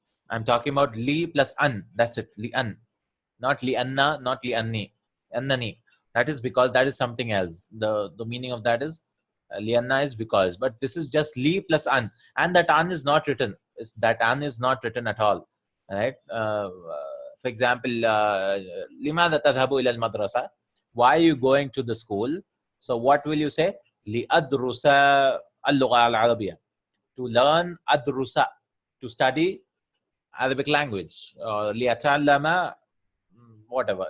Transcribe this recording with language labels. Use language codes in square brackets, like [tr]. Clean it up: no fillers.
[en] I'm talking about li plus an. That's it. Li an. Not li anna, not li anni. Annani. That is because that is something else. The meaning of that is li anna is because. But this is just li plus an. And that an is not written. That an is not written at all. Right? [ar] For example, لماذا تذهب إلى المدرسة? [en] Why are you going to the school? So what will you say? لأدرس اللغة العربية. To learn أدرس. To study Arabic language. لأتعلم whatever.